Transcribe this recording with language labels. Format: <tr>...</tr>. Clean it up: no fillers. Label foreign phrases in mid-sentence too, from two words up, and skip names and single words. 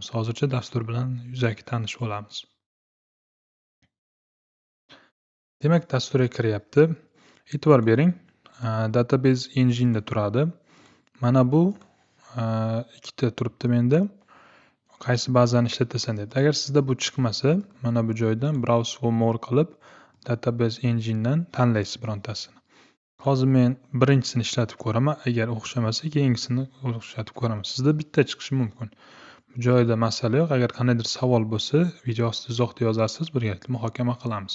<uz>Hozircha dastur bilan yuzaki tanishib olamiz. Demak, dasturga kiryapti. E'tibor bering. Database Engine'da turadi. Mana bu ikkita turibdi menda. Qaysi bazani ishlatasan dedi. Agar sizda bu chiqmasa, mana bu joydan</uz> <en>browse for more</en> <uz>qilib Database Engine'dan tanlaysiz birontasini. Hozir men birinchisini ishlatib ko'raman. Agar o'xshamasa, keyingisini ishlatib ko'raman. Sizda bitta chiqishi mumkin. Bu joyda masala yo'q. Agar qandaydir savol bo'lsa, video ostida izohda yozasiz, birgalikda muhokama qilamiz.</uz>